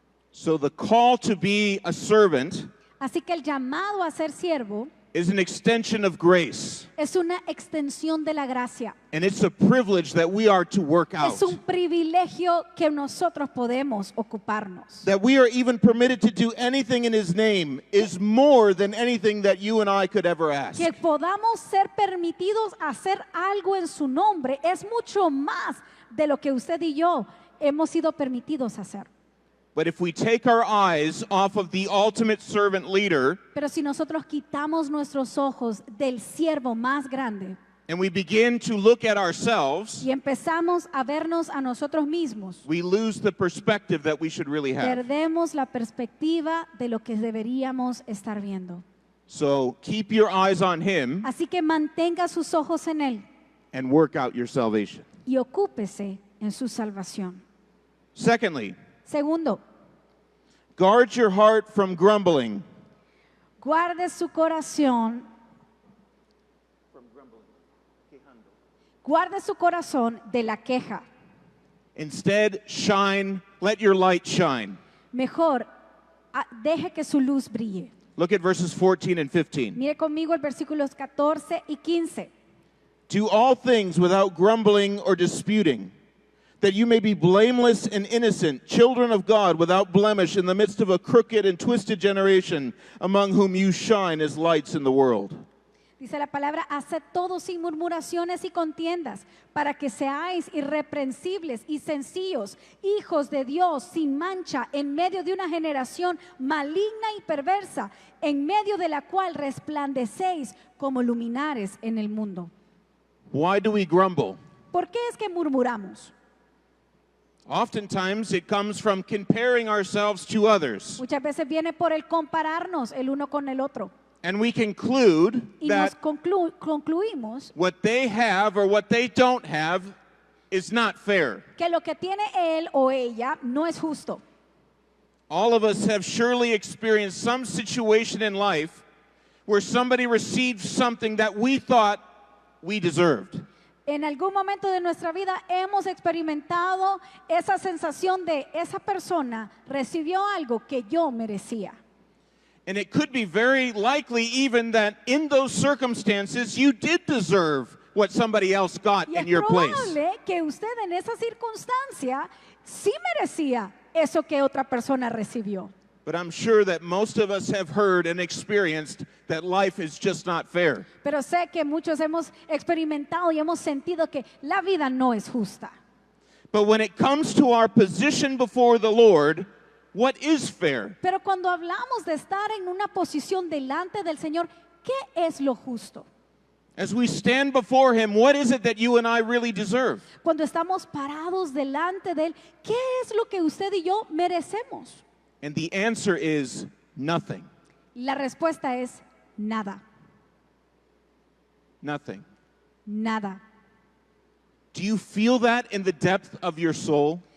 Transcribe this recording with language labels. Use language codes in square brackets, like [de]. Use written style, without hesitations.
[en] So the call to be a servant [es] Así que el llamado a ser siervo [en] is an extension of grace. [es] es una extensión de la gracia. [en] And it's a privilege that we are to work out. [es] Es un privilegio que nosotros podemos ocuparnos. [en] That we are even permitted to do anything in His name is more than anything that you and I could ever ask. [es] Que podamos ser permitidos a hacer algo en su nombre es mucho más de lo que usted y yo hemos sido permitidos hacer. [en] But if we take our eyes off of the ultimate servant leader [es] Pero si nosotros quitamos nuestros ojos del siervo más grande [en] and we begin to look at ourselves, [es] y empezamos a vernos a nosotros mismos, [en] we lose the perspective that we should really have. [es] perdemos la perspectiva de lo que deberíamos estar viendo. [en] So keep your eyes on Him [es] Así que mantenga sus ojos en Él [en] and work out your salvation. [es] y ocúpese en su salvación. [en] Secondly, [es] Segundo, [en] guard your heart from grumbling. [es] guarde su corazón. Guarde su corazón de la queja. [en] Instead, shine, let your light shine. [es] Mejor, deje que su luz brille. [en] Look at verses 14 and 15. [es] Mire conmigo el versículos 14 y 15. [en] Do all things without grumbling or disputing, that you may be blameless and innocent, children of God without blemish in the midst of a crooked and twisted generation, among whom you shine as lights in the world. [es] Dice la palabra, haced todo sin murmuraciones y contiendas, para que seáis irreprensibles y sencillos, hijos de Dios sin mancha, en medio de una generación maligna y perversa, en medio de la cual resplandecéis como luminares en el mundo. [en] Why do we grumble? [es] ¿Por qué es que murmuramos? [en] Oftentimes it comes from comparing ourselves to others. [es] Muchas veces viene por el compararnos el uno con el otro. [en] And we conclude [es] Y nos [en] that [es] concluimos [en] what they have or what they don't have is not fair. [es] que lo que tiene él o ella no es justo. [en] All of us have surely experienced some situation in life where somebody received something that we thought we deserved. [es] En algún momento de nuestra vida hemos experimentado esa sensación de esa persona recibió algo que yo merecía. [en] And it could be very likely even that in those circumstances you did deserve what somebody else got [es] Y [en] in [es] es [en] your place. [es] probable que usted en esa circunstancia sí merecía eso que otra persona recibió. [en] But I'm sure that most of us have heard and experienced that life is just not fair. [es] Pero sé que muchos hemos experimentado y hemos sentido que la vida no es justa. [en] But when it comes to our position before the Lord, what is fair? [es] Pero cuando hablamos de estar en una posición delante del Señor, ¿qué es lo justo? [en] As we stand before Him, what is it that you and I really deserve? [es] Cuando estamos parados delante de Él, ¿qué es lo que usted y yo merecemos? [en] And the answer is nothing. [es] La respuesta es nada, [en] Nothing. [es] nada. [en] Do you feel that in the depth of your soul?